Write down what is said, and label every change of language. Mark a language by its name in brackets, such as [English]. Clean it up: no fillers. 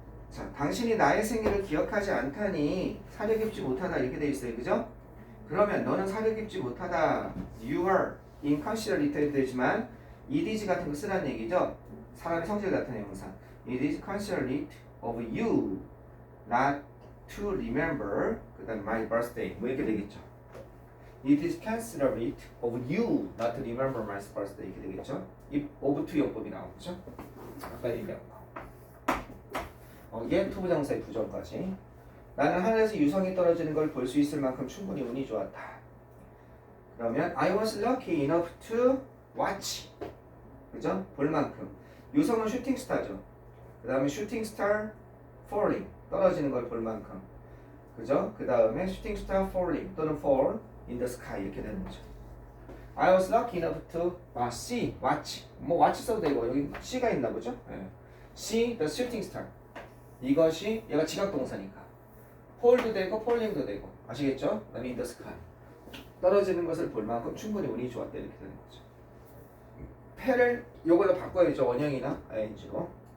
[Korean] 자, 당신이 나의 생일을 기억하지 않다니 사려 깊지 못하다 이렇게 돼 있어요. 그죠? 그러면 너는 사려 깊지 못하다. [English] You are inconsiderate [Korean] 되지만 it is 같은 거 쓰라는 얘기죠. 사람의 성질을 나타내는 형사. [English] It is considerate of you not to remember [Korean] 그 다음 [English] my birthday [Korean] 뭐 이렇게 되겠죠. [English] It is considerate of you not to remember my birthday [Korean] 이렇게 되겠죠. 이 of to 용법이 나오죠. 아까 얘기한 거. 얘 투부정사의 부정까지. 나는 하늘에서 유성이 떨어지는 걸 볼 수 있을 만큼 충분히 운이 좋았다. 그러면 [English] I was lucky enough to watch. [Korean] 그죠? 볼 만큼. 유성은 슈팅스타죠. 그 다음에 슈팅스타 falling. 떨어지는 걸 볼 만큼. 그죠? 그 다음에 슈팅스타 falling 또는 [English] fall in the sky [Korean] 이렇게 되는 거죠. [English] I was lucky enough to see, watch. [Korean] 뭐 watch 써도 되고 여기 C가 있나 보죠? 네. [English] See the shooting star. [Korean] 이것이 얘가 지각동사니까. 폴도 되고 폴링도 되고 아시겠죠? 그다음에 in the sky 떨어지는 것을 볼 만큼 충분히 운이 좋았다 이렇게 되는 거죠. 패를 요걸로 바꿔야죠. 원형이나 ing로.